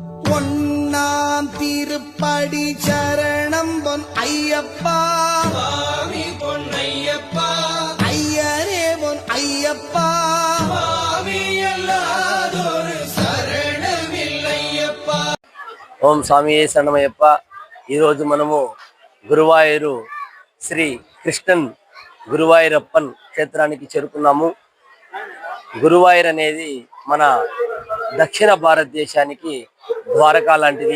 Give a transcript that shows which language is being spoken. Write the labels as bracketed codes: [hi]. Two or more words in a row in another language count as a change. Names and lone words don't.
[ta] பொன்னாம் திருப்படி சரணம் பொன் ஐயப்பா சுவாமி பொன் ஐயப்பா ஐயரே பொன் ஐயப்பா சுவாமி எல்லாதொரு சரணமில்லையப்பா. [te] ఓం స్వామియే శరణమయ్యప్ప. ఈరోజు మనము గురువాయూరు శ్రీ కృష్ణన్ గురువాయూరప్పన్ క్షేత్రానికి చేరుకున్నాము. గురువాయూర్ అనేది మన దక్షిణ భారతదేశానికి ద్వారకా లాంటిది.